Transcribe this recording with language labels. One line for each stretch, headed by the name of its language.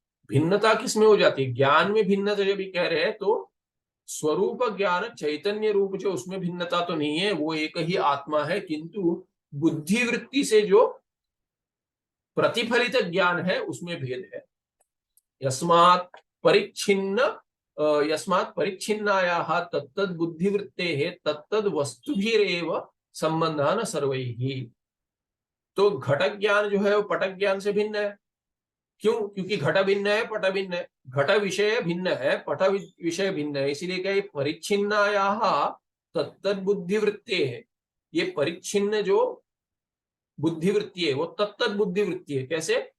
Hindi: भिन्नता किसमें हो जाती है, ज्ञान में भिन्नता जब भी कह रहे हैं तो स्वरूप ज्ञान चैतन्य रूप जो, उसमें भिन्नता तो नहीं है, वो एक ही आत्मा है। किंतु बुद्धि वृत्ति से जो प्रतिफलित ज्ञान है उसमें भेद है।
Sanskrit: यस्मात् परिच्छिन्न यस्मात् परिच्छिन्नायाः तत्तद् बुद्धिवृत्तेः तत्तद् वस्तुभिरेव संबंधः न सर्वैः।
Hindi: तो घट ज्ञान जो है वो पट ज्ञान से भिन्न है। क्यों? क्योंकि घट भिन्न है, पट भिन्न है। घट विषय भिन्न है, पट विषय भिन्न है, इसीलिए क्या
Sanskrit: परिच्छिन्नायाः तत्तद् बुद्धिवृत्ते
Hindi: है। ये परिच्छिन्न जो बुद्धिवृत्ति है वो तत्तद् बुद्धिवृत्ति है। कैसे?